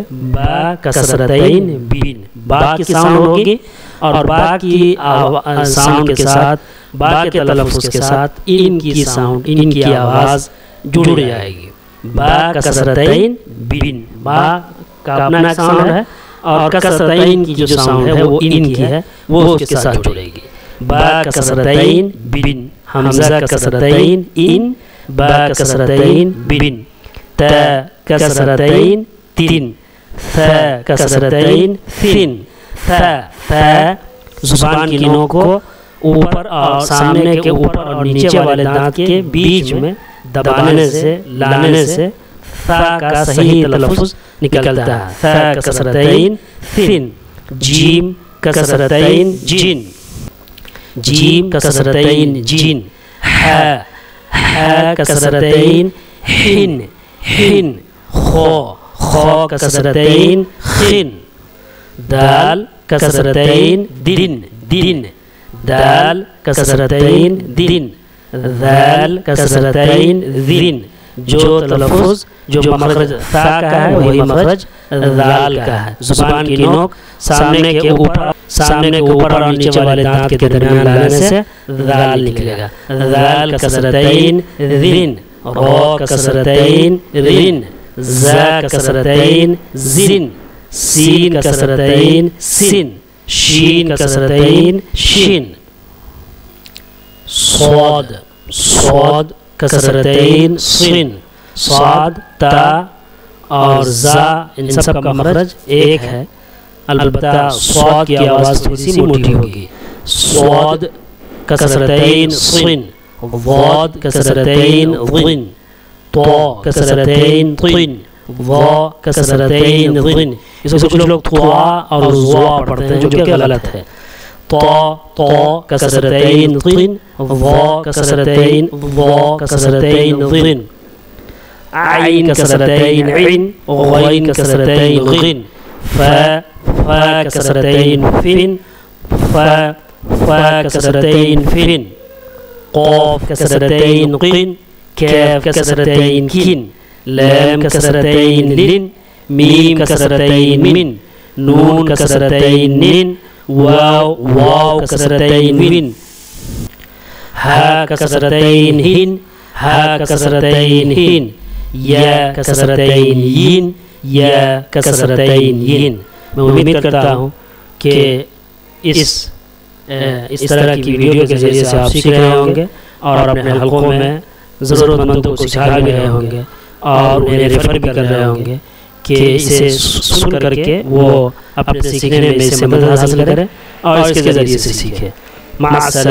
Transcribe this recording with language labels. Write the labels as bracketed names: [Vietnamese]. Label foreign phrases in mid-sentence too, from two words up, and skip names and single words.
[Urdu] با کسرتین بین، با کی ساؤنڈ ہوگی اور با کی ساؤنڈ کے ساتھ، با کے تلفظ کے ساتھ ان کی ساؤنڈ، ان کی آواز جڑ جائے گی۔ با کسرتین بین، با کا اپنا ساؤنڈ ہے اور کسرتین کی جو ساؤنڈ ہے وہ ان کی ہے، وہ اس کے ساتھ جڑے گی۔ با کسرتین بین، حمزہ کسرتین ان، با کسرتین بین۔ تا کسرتین تین، ثا کسرتین ثن، ثا زبان کی نوک کو اوپر اور سامنے کے اوپر اور نیچے والے دانت کے بیچ میں دبانے سے، لانے سے ثا کا صحیح تلفظ نکلتا ہے۔ ثا کسرتین ثن۔ جیم کسرتین جن، جیم کسرتین جن۔ ہا کسرتین ہن، ہن۔ خو کسرتین خن۔ دال کسرتین دن، دن۔ دال کسرتین دن۔ ذال کسرتین ذن۔ جو تلفظ، جو مخرج ثا کا ہے وہی مخرج ذال کا ہے۔ زبان کی نوک سامنے کے اوپر اور نیچے والے دانت کے درمیان لانے سے ذال نکلے گا۔ ذال کسرتین ذن، رو کسرتین رن، زا کسرتین زن، سین کسرتین سن، شین کسرتین شن۔ صاد کسرتین صن، صاد، تا اور زا ان سب کا مخرج ایک ہے، البتہ صاد کی آواز تھوڑی سی موٹی ہوگی۔ صاد کسرتین صن، ضاد کسرتین ضن، تو کسرتین طن، ضا کسرتین ضن۔ اس کو کچھ لوگ توا اور ضا پڑھتے ہیں جو کہ غلط ہے۔ تو کسرتین طن، ضا کسرتین ضن۔ عین کسرتین عن، غین کسرتین غن۔ فا کسرتین فن، فا کسرتین فن۔ قاف کسرتین قن، کاف کسرتین کن، لام کسرتین لن، میم کسرتین من، نون کسرتین نن، واو واو كسرتين وين، ها كسرتين هين، ها كسرتين هين، یا کسرتین ین، یا کسرتین ین۔ میں امید کرتا ہوں کہ اس طرح کی ویڈیو کے ذریعے سے آپ سیکھ رہے ہوں گے اور اپنے حلقوں میں ضرورت مندوں کو سکھا بھی رہے ہوں گے اور انہیں ریفر بھی کر رہے ہوں گے کہ اسے سن کر کے وہ اپنے سیکھنے میں اس سے مدد حاصل کریں اور اس کے ذریعے سے سیکھیں۔